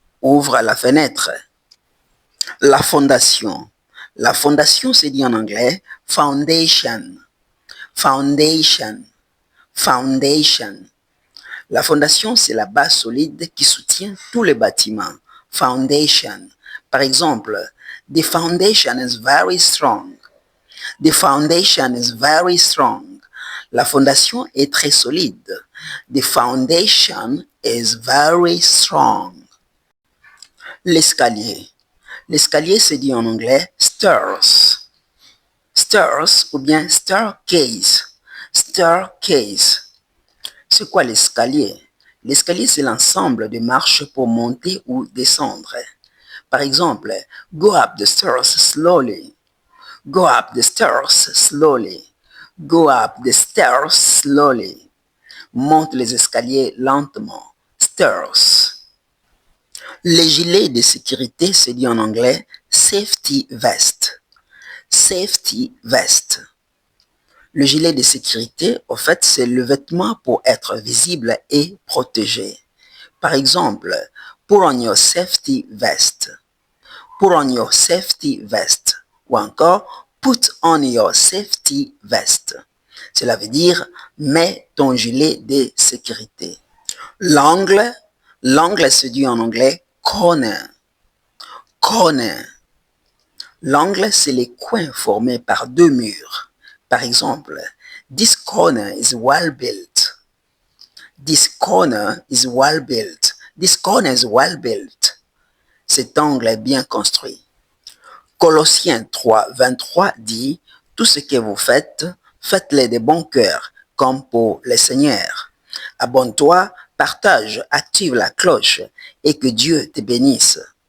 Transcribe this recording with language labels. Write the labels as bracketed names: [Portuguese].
[French] Ouvre la fenêtre. La fondation. La fondation se dit en anglais foundation. [English] Foundation. Foundation. [French] La fondation, c'est la base solide qui soutient tous les bâtiments. [English] Foundation. [French] Par exemple, [English] the foundation is very strong. The foundation is very strong. [French] La fondation est très solide. [English] The foundation is very strong. [French] L'escalier. L'escalier se dit en anglais [English] stairs. Stairs [French] ou bien [English] staircase. Staircase. [French] C'est quoi l'escalier? L'escalier, c'est l'ensemble de marches pour monter ou descendre. Par exemple, [English] go up the stairs slowly. Go up the stairs slowly. Go up the stairs slowly. [French] Monte les escaliers lentement. [English] Stairs. [French] Les gilets de sécurité, se dit en anglais [English] safety vest. Safety vest. [French] Le gilet de sécurité, au fait, c'est le vêtement pour être visible et protégé. Par exemple, [English] put on your safety vest. Put on your safety vest. [French] Ou encore, [English] put on your safety vest. [French] Cela veut dire, mets ton gilet de sécurité. L'angle, l'angle se dit en anglais [English] corner. corner. [French] L'angle, c'est les coins formés par deux murs. Par exemple, [English] this corner is well built. This corner is well built. This corner is well built. [French] Cet angle est bien construit. Colossiens 3, 23 dit, tout ce que vous faites, faites-le de bon cœur, comme pour le Seigneur. Abonne-toi, partage, active la cloche et que Dieu te bénisse.